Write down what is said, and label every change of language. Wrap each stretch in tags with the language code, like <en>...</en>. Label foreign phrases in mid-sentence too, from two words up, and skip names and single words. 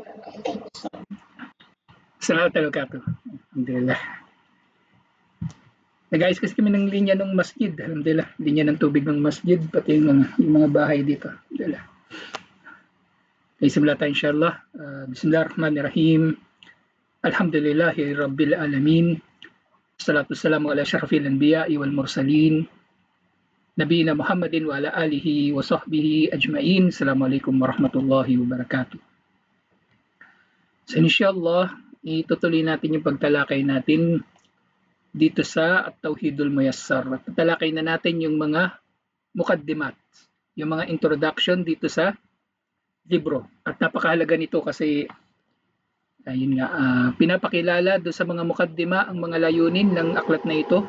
<ar>سلامات وبركاته. الحمد لله.</ar> <tl>Nag-ayos kasi kami ng linya ng masjid.</tl> <ar>الحمد لله.</ar> <tl>Linya ng tubig ng masjid, pati yung mga bahay dito.</tl> <ar>الحمد لله. بسم الله tayo إن شاء الله. بسم الله الرحمن الرحيم. الحمد لله رب العالمين. الصلاة والسلام على أشرف الأنبياء والمرسلين. نبينا محمد وعلى آله وصحبه أجمعين. السلام عليكم ورحمة الله وبركاته.</ar> <tl>So insyaAllah, itutuloy natin yung pagtalakay natin dito sa At-Tauhidul Muyassar. Tatalakay na natin yung mga mukaddimat, yung mga introduction dito sa libro. At napakahalaga nito kasi ayun nga, pinapakilala doon sa mga mukaddima ang mga layunin ng aklat na ito.</tl>